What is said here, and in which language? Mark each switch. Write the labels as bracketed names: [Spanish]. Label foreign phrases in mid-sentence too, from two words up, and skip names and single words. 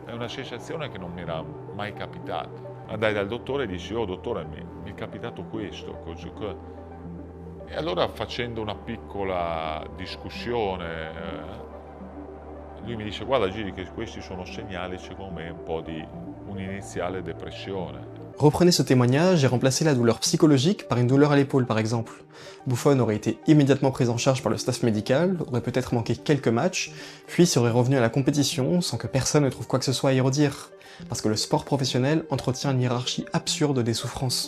[Italian] È una sensazione che non mi era mai capitata. Andai dal dottore e dissi, oh dottore, mi è capitato questo. E allora facendo una piccola discussione, lui mi dice, guarda Giri che questi sono segnali secondo me un po' di un'iniziale depressione. [French] Reprenez ce témoignage et remplacez la douleur psychologique par une douleur à l'épaule par exemple. Buffon aurait été immédiatement pris en charge par le staff médical, aurait peut-être manqué quelques matchs, puis serait revenu à la compétition sans que personne ne trouve quoi que ce soit à y redire. Parce que le sport professionnel entretient une hiérarchie absurde des souffrances.